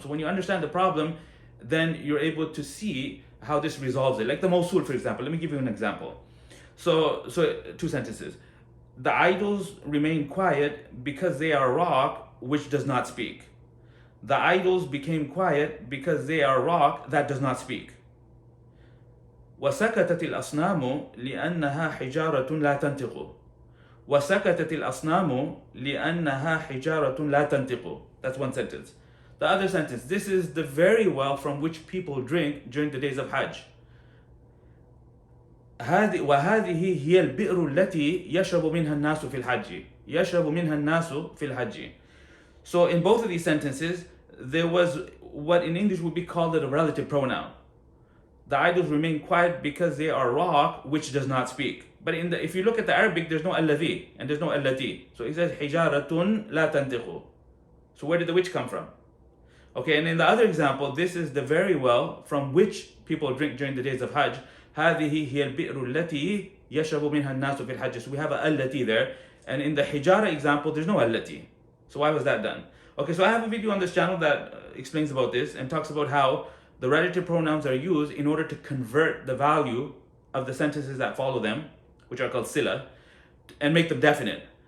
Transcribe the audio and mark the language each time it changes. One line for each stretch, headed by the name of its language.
English: So when you understand the problem, then you're able to see how this resolves it. Like the Mosul, for example. Let me give you an example. So 2 sentences. The idols remain quiet because they are rock which does not speak. The idols became quiet because they are rock that does not speak.
Arabic: وسكتت الأصنام لأنها حجارة لا تنطق. وسكتت الأصنام لأنها حجارة لا تنطق.
English: That's one sentence. The other sentence, this is the very well from which people drink during the days of Hajj.
Arabic: وهذه هي البئر التي يشرب منها الناس في الحج. يشرب منها الناس في الحج.
English: So in both of these sentences, there was what in English would be called a relative pronoun. The idols remain quiet because they are rock which does not speak. But if you look at the Arabic, there's no alladhi and there's no allati. So it says
Arabic: hijaratun la tantiqu.
English: So where did the which come from? Okay, and in the other example, this is the very well from which people drink during the days of Hajj.
Arabic: هذه هي البئر التي يشرب منها الناس في الحج.
English: So we have a allati there. And in the hijara example, there's no allati. So why was that done? Okay, so I have a video on this channel that explains about this and talks about how the relative pronouns are used in order to convert the value of the sentences that follow them, which are called sila, and make them definite.